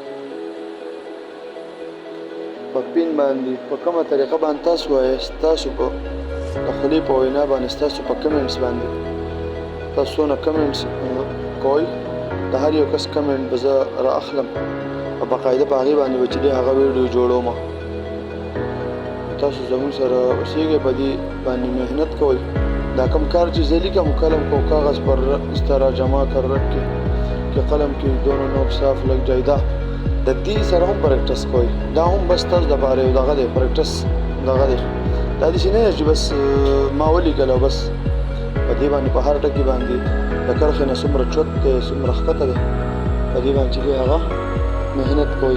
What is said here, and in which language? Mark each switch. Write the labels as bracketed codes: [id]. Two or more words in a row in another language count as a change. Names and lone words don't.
[ps] په پین باندې په کومه طریقه باندې تاسو وایاست تاسو په د خولې په وینا باندې ستاسو په کمنټس باندې تاسو څونه کمنټس کوئ د هر یو کس کمنټ به زه را اخلم او باقاعده په هغې باندې به چې دی هغه ویډیو جوړوم. تاسو زموږ سره اوسېږئ په دې باندې محنت کوئ. دا کم کار چې زه لیکم [ur] قلم کو کاغذ پر اس طرح جمع کر رکھ کے کہ قلم کی دونوں نوک صاف لگ جائے [ps] دا د دې سره هم پریکټس کوئ. دا هم بس تاسو دپاره یو دغه دی پریکټس دغه دی. دا داسې نه دی چې بس ما ولیکل او بس په دې باندې په هر ټکي باندې د کرښې نه څومره چوت دی څومره ښکته دی په دې باندې چې دی هغه محنت کوئ.